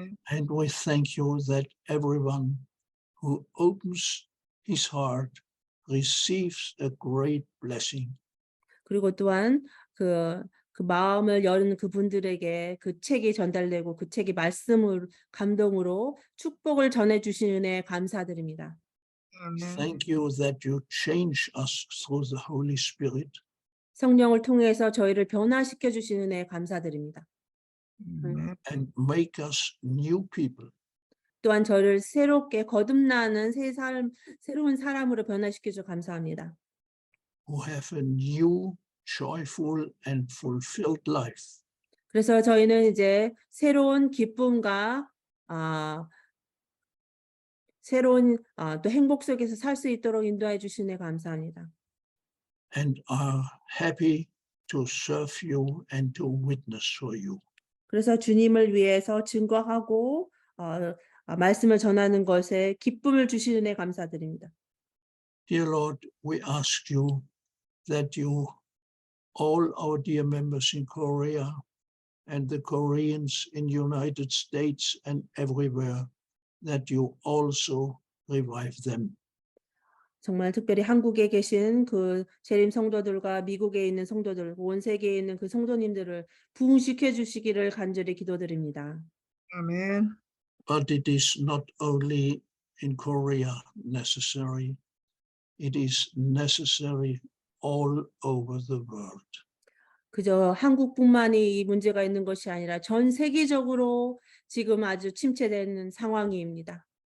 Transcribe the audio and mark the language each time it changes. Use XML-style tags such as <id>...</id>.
<en>And we thank you that everyone who opens his heart receives a great blessing.</en> <ko>그리고 또한 그 마음을 여는 그분들에게 그 책이 전달되고 그 책이 말씀을 감동으로 축복을 전해 주신 은혜에 감사드립니다.</ko> <en>Thank you that you change us through the Holy Spirit.</en> <ko>성령을 통해서 저희를 변화시켜 주신 은혜에 감사드립니다.</ko> <en>And make us new people.</en> <ko>또한 저를 새롭게 거듭나는 새로운 사람으로 변화시켜 주 감사합니다.</ko> <en>Who have a new, joyful and fulfilled life.</en> <ko>그래서 저희는 이제 새로운 기쁨과 새로운 또 행복 속에서 살 수 있도록 인도해 주시네 감사합니다.</ko> <en>And are happy to serve you and to witness for you.</en> <ko>그래서 주님을 위해서 증거하고 말씀을 전하는 것에 기쁨을 주시는 데 감사드립니다.</ko> <en>Dear Lord, we ask you that you, all our dear members in Korea and the Koreans in United States and everywhere, that you also revive them.</en> <ko>정말 특별히 한국에 계신 그 재림 성도들과 미국에 있는 성도들, 온 세계에 있는 그 성도님들을 부흥시켜 주시기를 간절히 기도드립니다. 아멘.</ko> <en>But it is not only in Korea necessary, it is necessary all over the world.</en> <ko>그저 한국뿐만이 이 문제가 있는 것이 아니라 전 세계적으로 지금 아주 침체되는 상황입니다.</ko>